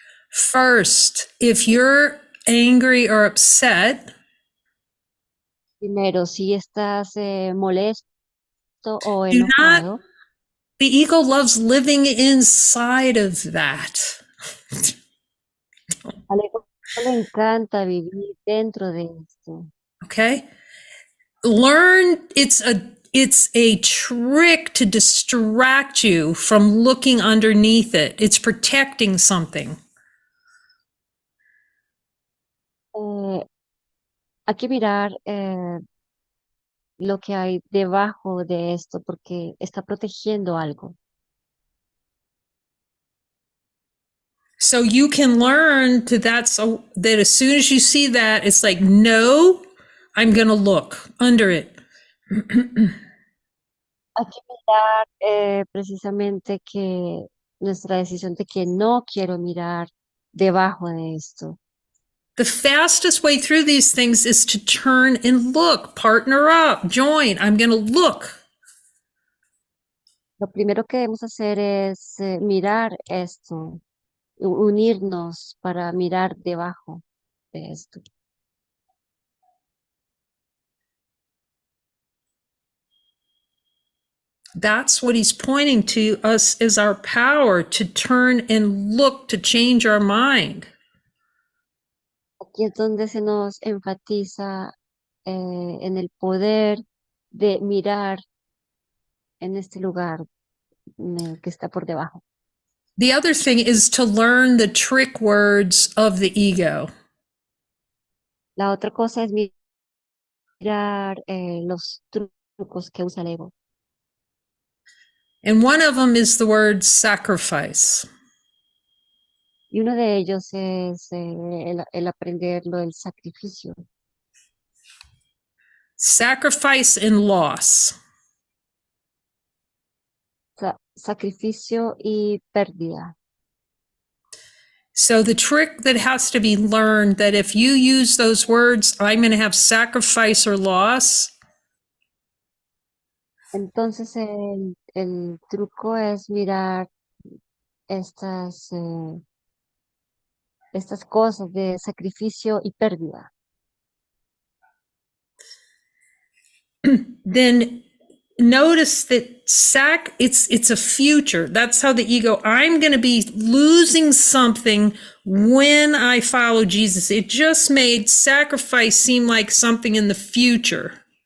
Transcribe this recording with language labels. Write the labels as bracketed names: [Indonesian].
[English] First, if you're angry or upset, [Spanish] primero, si estás molesto o [English] do not, [Spanish] enojado, [English] the ego loves living inside of that. [Spanish] al ego le encanta vivir dentro de esto. [English] Okay? Learn it's a trick to distract you from looking underneath it. It's protecting something. [Spanish] Hay que mirar lo que hay debajo de esto porque está protegiendo algo. [English] So you can learn to that as soon as you see that, it's like, no, I'm going to look under it. [Spanish] Hay que mirar precisamente que nuestra decisión de que no quiero mirar debajo de esto. [English] The fastest way through these things is to turn and look, partner up, join. I'm going to look. [Spanish] Lo primero que debemos hacer es mirar esto, unirnos para mirar debajo de esto. [English] That's what he's pointing to us as our power to turn and look to change our mind. [Spanish] Aquí es donde se nos enfatiza en el poder de mirar en este lugar que está por debajo. [English] The other thing is to learn the trick words of the ego. [Spanish] La otra cosa es mirar los trucos que usa el ego. [English] And one of them is the word sacrifice. [Spanish] Y uno de ellos es el aprender lo del sacrificio. [English] Sacrifice and loss. [Spanish] Sacrificio y pérdida. [English] So the trick that has to be learned that if you use those words, I'm going to have sacrifice or loss. [Spanish] Entonces el truco es mirar estas cosas de sacrificio y pérdida. [English] Then notice that it's a future. That's how the ego, I'm going to be losing something when I follow Jesus. It just made sacrifice seem like something in the future.